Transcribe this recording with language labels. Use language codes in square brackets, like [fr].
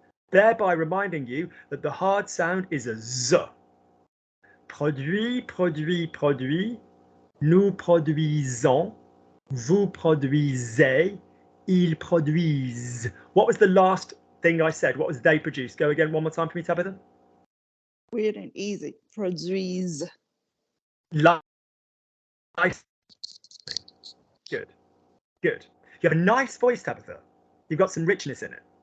[en] Thereby reminding you that the hard sound is a z. [fr] Produit, nous produisons, vous produisez, ils produisent. [en] What was the last thing I said? What was they produce? Go again one more time for me, Tabitha. Weird and easy. Produise. Nice. Good. You have a nice voice, Tabitha. You've got some richness in it.